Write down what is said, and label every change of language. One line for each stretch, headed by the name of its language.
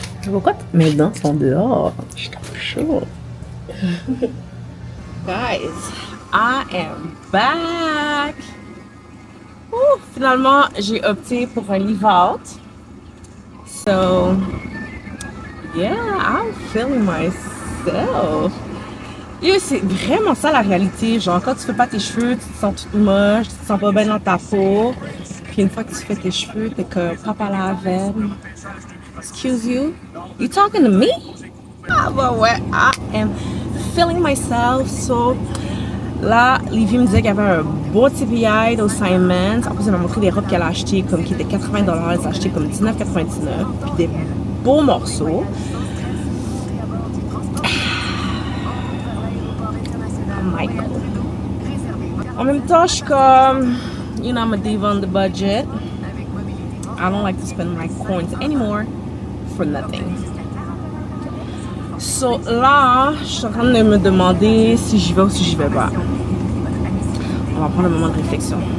French: Pourquoi mes dents sont dehors? Je suis trop chaud.
English: Guys, I am back!
French: Ouh, finalement, j'ai opté pour un leave out.
English: So, yeah, I'm feeling myself.
French: Yo, c'est vraiment ça la réalité. Genre, quand tu fais pas tes cheveux, tu te sens toute moche, tu te sens pas bien dans ta peau. Puis une fois que tu fais tes cheveux, t'es comme papa la veine.
English: Excuse you? You talking to me?
French: Ah bah ouais,
English: I am feeling myself.
French: So là, Livy me disait qu'il y avait un beau TPI au Simons. En plus, elle m'a montré des robes qu'elle a achetées comme qui étaient $80. Elle a acheté comme $19,99. Puis des beaux morceaux.
English: Michael.
French: En même temps, je suis comme,
English: you know, I'm a diva on the budget. I don't like to spend my coins anymore for nothing.
French: So là, je suis en train de me demander si j'y vais ou si j'y vais pas. On va prendre un moment de réflexion.